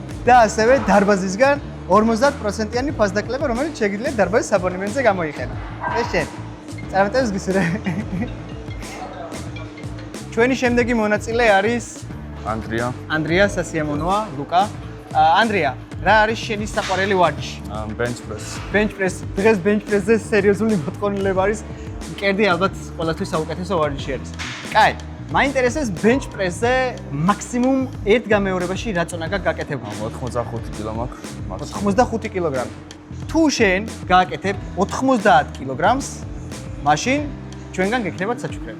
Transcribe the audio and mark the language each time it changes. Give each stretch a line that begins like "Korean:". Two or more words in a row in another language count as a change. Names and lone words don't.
Georgian: და ასევე დარბაზისგან 50%-იანი ფასდაკლება, რომელიც შეიძლება დარბაზის აბონემენტზე გამოიყენა. ეს შენ. წარმატებებს გისურვებ. ჩვენი შემდეგი მონაწილე არის ანდრია სასიამოვნოა, ლუკა. ანდრია რა არის შენი საყვარელი ვარჯიში?
English: bench press. bench press.
Georgian: დღეს
English: bench press-
Georgian: ზე სერიოზული მოთხოვნილება არის. მკერდი ალბათ ყველასთვის საუკეთესო ვარჯიში არის. კაი, მაინტერესებს
English: bench press-
Georgian: ზე მაქსიმუმ ერთ გამეორებაში რა წონა გაქვს გაკეთებული? 85 კილო მაქვს. 85 კილოგრამი. თუ შენ გააკეთებ 90 კილოგრამს, მაშინ ჩვენგან გექნება საჩუქრები.